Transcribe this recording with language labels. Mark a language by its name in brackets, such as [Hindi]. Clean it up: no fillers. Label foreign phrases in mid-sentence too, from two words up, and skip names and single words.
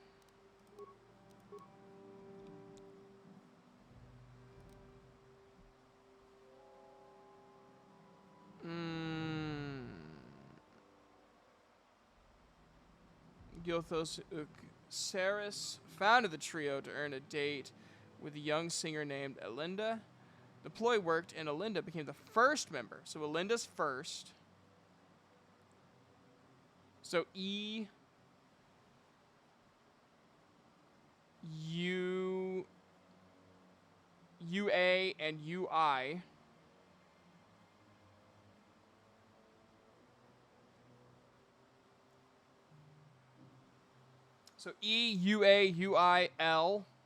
[English] Gilthos Uxaris founded the trio to earn a date with a young singer named Elinda. The ploy worked, and Elinda became the first member. So Elinda's first. So E... UA and UI. So E, UA, UI, L.